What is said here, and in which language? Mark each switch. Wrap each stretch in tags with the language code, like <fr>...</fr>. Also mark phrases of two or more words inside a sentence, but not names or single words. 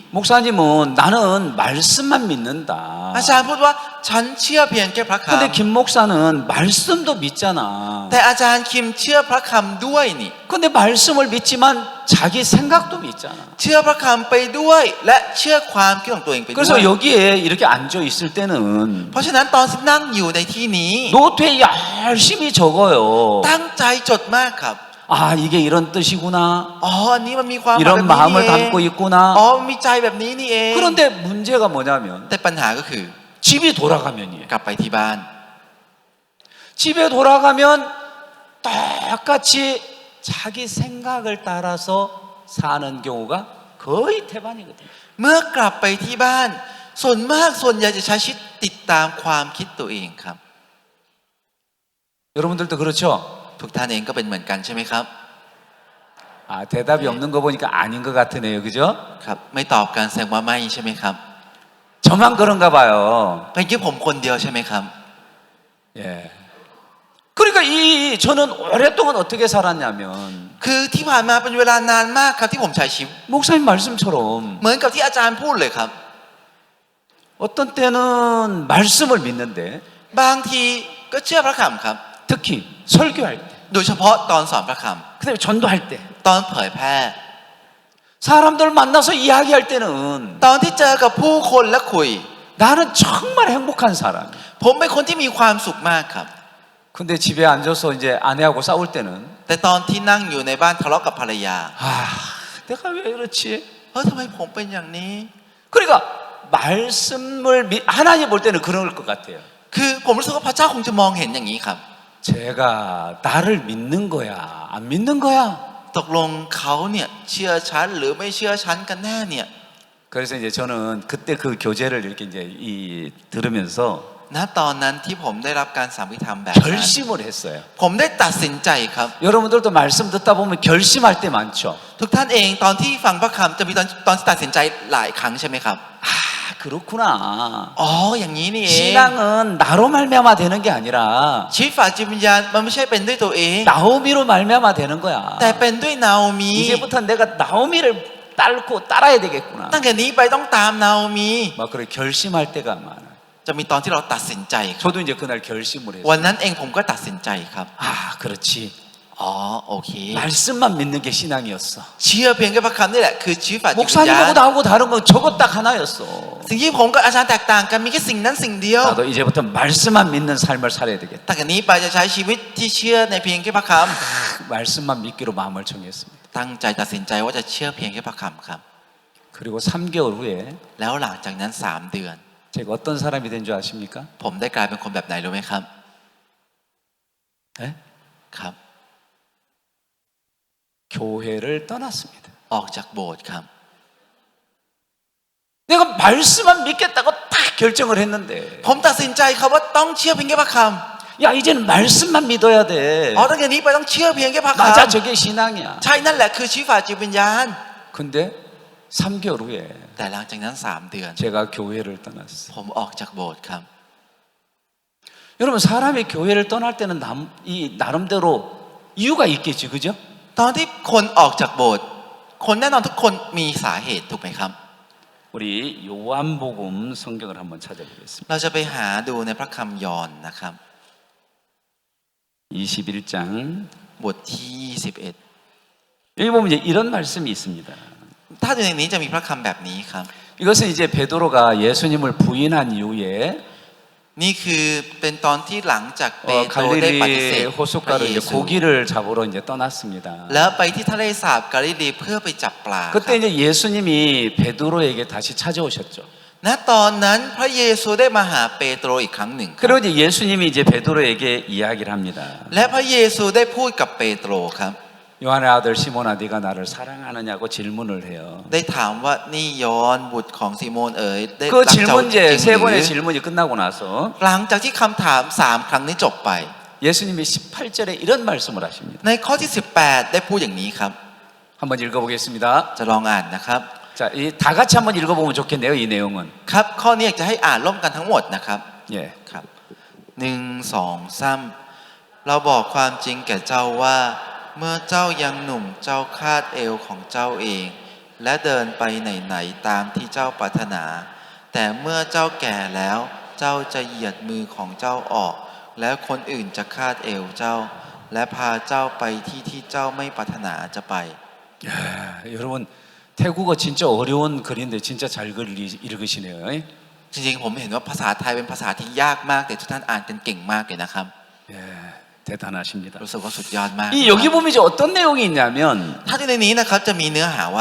<ko>목사님은 나는 말씀만 믿는다.</ko> <th>อาจารย์พูดว่าฉันเชื่อเพียงแค่พระ</th> <ko>근데</ko> <th>คำ</th> <ko>김 목사는 말씀도 믿잖아.</ko> <th>แต่อาจารย์คิมเชื่อพระคำด้วยนี่</th> <ko>근데 말씀을 믿지만 자기 생각도 믿잖아.</ko> <th>เชื่อพระคำไปด้วยและเชื่อความคิดของตัวเองไปด้วย</th> <ko>그래서 여기에 이렇게 앉아 있을 때는</ko> <th>เพราะฉะนั้นตอนที่นั่งอยู่ในที่นี้</th> <ko>노트에 열심히 적어요.</ko> <th>ตั้งใจจดมากครับ</th> <ko>아, 이게 이런 뜻이구나.</ko> <th>อ๋ออันนี้มันมีความหมาย</th> <ko>이런</ko> <th>แบบนี้</th> <ko>마음을</ko> <th>นี่เอง</th> <ko>담고 있구나.</ko> <th>อ๋อมีใจแบบนี้นี่เอง</th> <ko>그런데 문제가 뭐냐면</ko> <th>แต่ปัญหาก็คือ</th> <ko>집이 돌아가면이에요.</ko> <th>กลับไปที่บ้าน</th> <ko>집에 돌아가면 똑같이 자기 생각을 따라서 사는 경우가 거의 대반이거든요.</ko> <th>เมื่อกลับไปที่บ้านส่วนมากส่วนใหญ่จะใช้ชีวิตติดตามความคิดตัวเองครับ</th> <ko>여러분들도 그렇죠?</ko> <th>ทุกท่านเองก็เป็นเหมือนกันใช่ไหมครับ</th> <ko>아, 대답이 없는 거 보니까 아닌 것 같으네요. 그죠?</ko> <th>ครับไม่ตอบกันแสดงว่าไม่ใช่ไหมครับ</th> <ko>저만 그런가 봐요.</ko> <th>เป็นแค่ผมคนเดียวใช่ไหมครับ</th> <ko>예. 그러니까 저는 오랫동안 어떻게 살았냐면</ko> <th>คือที่ผ่านมาเป็นเวลานานมากครับที่ผมใช้ชีวิต</th> <ko>목사님 말씀처럼</ko> <th>เหมือนกับที่อาจารย์พูดเลยครับ</th> <ko>어떤 때는 말씀을 믿는데</ko> <th>บางทีก็เชื่อพระคำครับ</th> <ko>특히 설교할 때,</ko> <th>โดยเฉพาะตอนสอนพระค</th> <ko>그다음에 전도할 때,</ko> <th>ำตอนเผยแพร่</th> <ko>사람들 만나서 이야기할 때는</ko> <th>ตอนที่เจอกับผู้คนและคุย</th> <ko>나는 정말 행복한 사람이야.</ko> <th>ผมเป็นคนที่มีความสุขมากครับ</th> <ko>근데 집에 앉아서 이제 아내하고 싸울 때는</ko> <th>แต่ตอนที่นั่งอยู่ในบ้านทะเลาะกับภรรยา</th> <ko>아, 내가 왜 그렇지?</ko> <th>ทำไมผมเป็นอย่างนี้</th> <ko>그러니까 말씀을 하나님 볼 때는 그럴 것 같아요.</ko> <th>คือผมรู้สึกว่าพระเจ้าคงจะมองเห็นอย่างนี้ครับ</th> <ko>제가 나를 믿는 거야, 안 믿는 거야?</ko> <th>ตกลงเขาเนี่ยเชื่อฉันหรือไม่เชื่อฉันกันแน่เนี่ย</th> <ko>그래서 이제 저는 그때 그 교제를 이렇게 이제 들으면서</ko> <th>ณตอนนั้นที่ผมได้รับการสามิธรรมแบบนั้น</th> <ko>결심을 했어요.</ko> <th>ผมได้ตัดสินใจครับ</th> <ko>여러분들도 말씀 듣다 보면 결심할 때 많죠.</ko> <th>ทุกท่านเองตอนที่ฟังพระคำจะมีตอนที่ตัดสินใจหลายครั้งใช่ไหมครับ</th> <ko>아, 그렇구나.</ko> <th>อ๋ออย่างนี้นี่เอง</th> <ko>신앙은 나로 말미암아 되는 게 아니라</ko> <th>ชีวิตฝ่ายจิตวิญญาณมันไม่ใช่เป็นด้วยตัวเอง</th> <ko>나오미로 말미암아 되는 거야.</ko> <th>แต่เป็นด้วยนาโอมี</th> <ko>이제부터 내가 나오미를 따르고 따라야 되겠구나.</ko> <th>ตั้งแต่นี้ไปต้องตามนาโอมี</th> <ko>막 그래 결심할 때가 많아.</ko> <th>จะมีตอนที่เราตัดสินใจครับ</th> <ko>저도 이제 그날 결심을</ko> <th>วั</th> <ko>했어요.</ko> <th>นนั้นเองผมก็ตัดสินใจครับ</th> <ko>아, 그렇지.</ko> <th>อ๋อโอเค</th> <ko>말씀만 믿는 게 신앙이었어.</ko> <th>เชื่อเพียงแค่พระคำนี่แหละคือชีวิตฝ่ายจิตวิญญาณ</th> <ko>목사님하고 나하고 다른 건 저것 딱 하나였어.</ko> <th>สิ่งที่ผมกับอาจารย์แตกต่างกันมีแค่สิ่งนั้นสิ่งเดียว</th> <ko>나도 이제부터 말씀만 믿는 삶을 살아야 되겠다.</ko> <th>แต่กันนี้ไปจะใช้ชีวิตที่เชื่อในเพียงแค่พระค</th> <ko>말씀만 믿기로 마음을 정했습니다.</ko> <th>ำตั้งใจตัดสินใจว่าจะเชื่อเพียงแค่พระคำครับ</th> <ko>그리고 3개월 후에</ko> <th>แล้วหลังจากนั้น3 ดือน</th> <ko>제가 어떤 사람이 된 줄 아십니까?</ko> <th>ผมได้กลายเป็นคนแบบไหนรู้ไหมครับ</th> <ko>네?</ko> <th>ครับ</th> <ko>교회를 떠났습니다.</ko> <th>ออกจากโบสถ์ครับ</th> <ko>내가 말씀만 믿겠다고 딱 결정을 했는데</ko> <th>ผมตัดสินใจครับว่าต้องเชื่อเพียงแค่พระค</th> <ko>야 이제는 말씀만 믿어야 돼.</ko> <th>ำตั้งแต่นี้ไปต้องเชื่อเพียงแค่พระค</th> <ko>맞아 저게 신앙이야.</ko> <th>ำใช่นั่นแหละคือชีวิตฝ่ายจิตวิญญาณ</th> <ko>근데 3개월 후에</ko> <th>แต่หลังจากนั้น3 เดือน</th> <ko>제가 교회를 떠났어요.</ko> <th>ผมออกจากโบสถ์ครับ</th> <ko>여러분 사람이 교회를 떠날 때는 나름대로 이유가 있겠지, 그죠?</ko> <th>ตอนที่คนออกจากโบสถ์คนแน่นอนทุกคนมีสาเหตุถูกไหมครับ</th> <ko>우리 요한복음 성경을 한번 찾아보겠습니다.</ko> <th>เราจะไปหาดูในพระคำยอห์นนะครับ</th> <ko>21장</ko> <th>บทที่21</th> <ko>여기 보면 이제 이런 말씀이 있습니다.</ko> <th>ถ้าดูในนี้จะมีพระคำแบบนี้ครับ</th> <ko>이것은 이제 베드로가 예수님을 부인한 이후에</ko> <th>นี่คือเป็นตอนที่หลังจากเปโตรได้ปฏิเสธ</th> <ko>갈릴리</ko> <th>พระ</th> <ko>호숫가로</ko> <th>เย</th> <ko>이제</ko> <th>ซู</th> <ko>고기를 잡으러 이제 떠났습니다.</ko> <th>แล้วไปที่ทะเลสาบกาลิลีเพื่อไปจับปลา</th> <ko>그때 이제 예수님이 베드로에게 다시 찾아오셨죠.</ko> <th>ณตอนนั้นพระเยซูได้มาหาเปโตรอีกครั้งหนึ่ง</th> <ko>그리고 이제 예수님이 이제 베드로에게 이야기를 합니다.</ko> <th>และพระเยซูได้พูดกับเปโตรครับ</th> <ko>요한의 아들 시몬아 네가 나를 사랑하느냐고 질문을 해요.</ko> <th>ได้ถามว่านี่ยอห์นบุตรของซีโมนเอ๋ยได้</th> <ko>그</ko> <th>รักเจ้าจริ</th> <ko>질문제</ko> <th>ง</th> <ko>세</ko> <th>หรือ</th> <ko>번의 질문이 끝나고 나서</ko> <th>หลังจากที่คำถาม3ครั้งนี้จบไป</th> <ko>예수님이 18절에 이런 말씀을 하십니다.</ko> <th>ในข้อที่18ได้พูดอย่างนี้ครับ</th> <ko>한번 읽어보겠습니다.</ko> <th>จะลองอ่านนะครับ</th> <ko>자, 이 다 같이 한번 읽어보면 좋겠네요. 이 내용은.</ko> <th>ครับข้อนี้อยากจะให้อ่านร่วมกันทั้งหมดนะครับ</th> <ko>예.</ko> <th>ครับ1 2 3เราบอกความจริงแก่เจ้าว่าเมื่อเจ้ายังหนุ่มเจ้าคาดเอวของเจ้าเอง และเดินไปไหนๆตามที่เจ้าปรารถนา แต่เมื่อเจ้าแก่แล้วเจ้าจะเหยียดมือของเจ้าออก แล้วคนอื่นจะคาดเอวเจ้า และพาเจ้าไปที่เจ้าไม่ปรารถนาจะไป</th> <ko>야, 여러분 태국어 진짜 어려운 글인데 진짜 잘 읽으시네요.</ko> <th>จริงๆผมเห็นว่าภาษาไทยเป็นภาษาที่ยากมากแต่ทุกท่านอ่านกันเก่งมากเลยนะครับ</th> <ko>예, 대단하십니다.</ko> <th>รู้สึกว่าสุดยอดมาก</th> <ko>이 여기 보면 이제 어떤 내용이 있냐면</ko> <th>ถ้าในนี้นะครับจะมีเนื้อหาว่า</th>